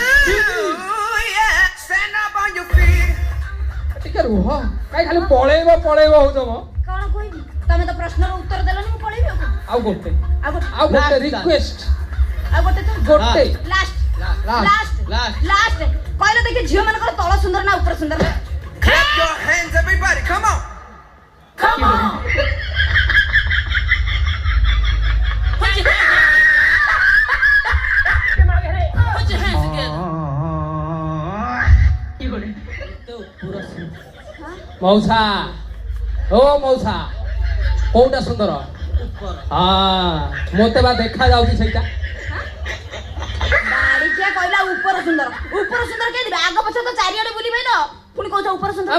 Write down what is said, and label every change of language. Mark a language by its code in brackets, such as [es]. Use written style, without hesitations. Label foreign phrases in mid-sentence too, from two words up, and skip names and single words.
[or] ଟିକେ ରୁହ କାଇଁ ଖାଲି ପଳେଇବ ହଉଛ ମ କଣ କହିବି ତମେ ତ ପ୍ରଶ୍ନର ଉତ୍ତର ଦେଲନି ମୁଁ ପଳେଇବି ଆଉ ଗୋଟେ ଆଉ ଗୋଟେ ରିକ୍ୱେଷ୍ଟ ଆଉ ଗୋଟେ ତ ଗୋଟେ ଲାଷ୍ଟ [en] Last. [or] ଲାଷ୍ଟ କହିଲ ଦେଖି ଝିଅ ମାନଙ୍କର ତଳ ସୁନ୍ଦର ନା ଉପର ସୁନ୍ଦର [en] Clap your hands, everybody. Come on. Come on. Put your hands together. [or] ମଉସା ଓ ମଉସା କୋଉଟା ସୁନ୍ଦର ମତେ ବା ଦେଖା ଯାଉଛି ସେଇଟା ବାଡ଼ିକିଆ କହିଲା ଉପର ସୁନ୍ଦର କେମିତି ଆଗ ପଛ ତ ଚାରିଆଡେ ବୁଲି ଭାଇଲ ପୁଣି କହୁଛ ଉପର ସୁନ୍ଦର